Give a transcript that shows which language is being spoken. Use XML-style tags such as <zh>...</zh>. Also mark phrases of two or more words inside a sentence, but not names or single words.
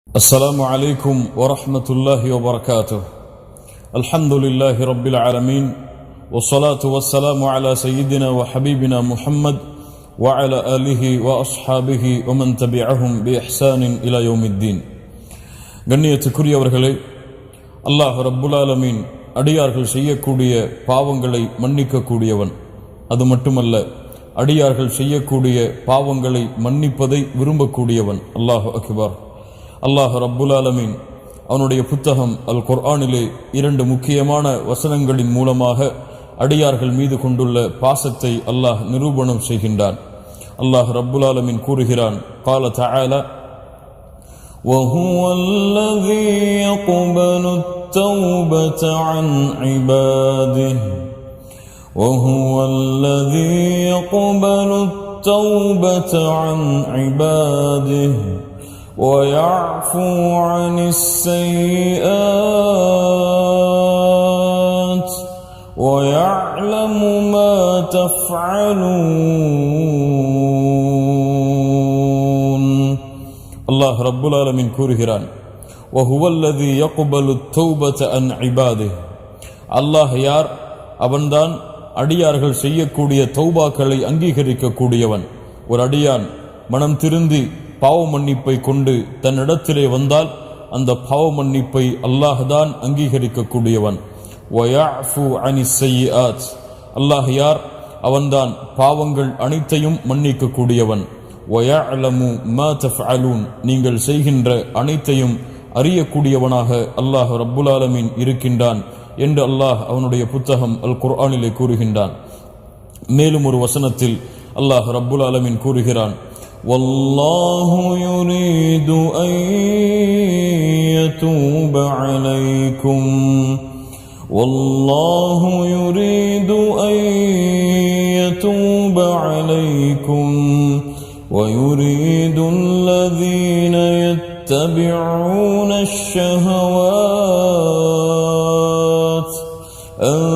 <ar>السلام عليكم ورحمة الله وبركاته. الحمد لله رب العالمين والصلاة والسلام على سيدنا وحبيبنا محمد وعلى آله وأصحابه ومن تبعهم بإحسان إلى يوم الدين.</ar> <ta>கண்ணியத்துக்குரியவர்களே, அல்லாஹ்</ta> <ar>رب العالمين</ar> <ta>அடியார்கள் செய்யக்கூடிய பாவங்களை மன்னிக்க கூடியவன். அது மட்டுமல்ல, அடியார்கள் செய்யக்கூடிய பாவங்களை மன்னிப்பதை விரும்பக்கூடியவன்.</ta> <ar>الله أكبر.</ar> <ta>அல்லாஹ்</ta> <ar>رب العالمين</ar> <ta>அவனுடைய புத்தகம் அல் குர்ஆனிலே இரண்டு முக்கியமான வசனங்களின் மூலமாக அடியார்கள் மீது கொண்டுள்ள பாசத்தை அல்லாஹ் நிரூபணம் செய்கின்றான். அல்லாஹ்</ta> <ar>رب العالمين</ar> <ta>கூறுகிறான்,</ta> <ar>قال تعالى وهو الذي يقبل التوبة عن عباده وهو الذي يقبل التوبة عن عباده ويعفو عن السيئات ويعلم ما تفعلون.</ar> <ta>அல்லாஹ்</ta> <ar>رب العالمين</ar> <ta>கூறுகிறான்,</ta> <ar>وهو الذي يقبل التوبة عن عباده.</ar> <ta>அல்லாஹ் யார்? அவன்தான் அடியார்கள் செய்யக்கூடிய தௌபாக்களை அங்கீகரிக்க கூடியவன். ஒரு அடியான் மனம் திருந்தி பாவ மன்னிப்பை கொண்டு தன்னிடத்திலே வந்தால் அந்த பாவ மன்னிப்பை அல்லாஹ்தான் அங்கீகரிக்க கூடியவன்.</ta> <ar>ويعفو عن السيئات.</ar> <ta>அல்லாஹ் யார்? அவன்தான் பாவங்கள் அனைத்தையும் மன்னிக்க கூடியவன்.</ta> <ar>ويعلم ما تفعلون.</ar> <ta>நீங்கள் செய்கின்ற அனைத்தையும் அறியக்கூடியவனாக அல்லாஹ்</ta> <ar>رب العالمين</ar> <ta>இருக்கின்றான் என்று அல்லாஹ் அவனுடைய புத்தகம் அல் குர்ஆனிலே கூறுகின்றான். மேலும் ஒரு வசனத்தில் அல்லாஹ்</ta> <ar>رب العالمين</ar> <ta>கூறுகிறான்,</ta> <ar>والله يريد أن يتوب عليكم والله يريد أن يتوب عليكم ويريد الذين يتبعون الشهوات أن</ar>